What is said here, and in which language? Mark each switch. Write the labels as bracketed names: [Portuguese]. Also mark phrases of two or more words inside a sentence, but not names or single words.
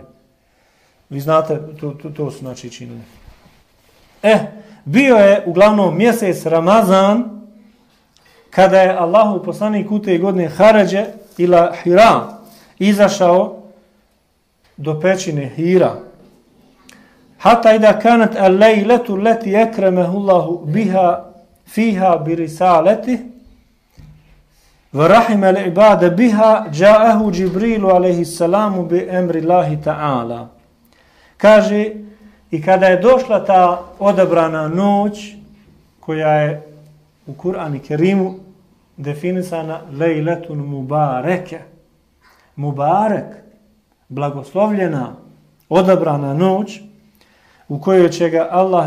[Bosnian] Vi znate, to su znači činili. Bio je uglavnom mjesec Ramazan, kada je Allahu poslanik u te godine [Arabic] خرج إلى حراء [Bosnian] izašao do pećine Hira. [Arabic] حتى إذا كانت الليلة التي أكرمه الله بها فيها بالرسالة ورحم العباد بها جاءه جبريل عليه السلام بأمر الله تعالى. [Bosnian] Kaže, i kada je došla ta odabrana noć, koja je u Kur'anu i Kerimu definisana [Arabic] ليلة مباركة. [Bosnian] Mubarek, blagoslovljena, odabrana noć, u kojoj će ga Allah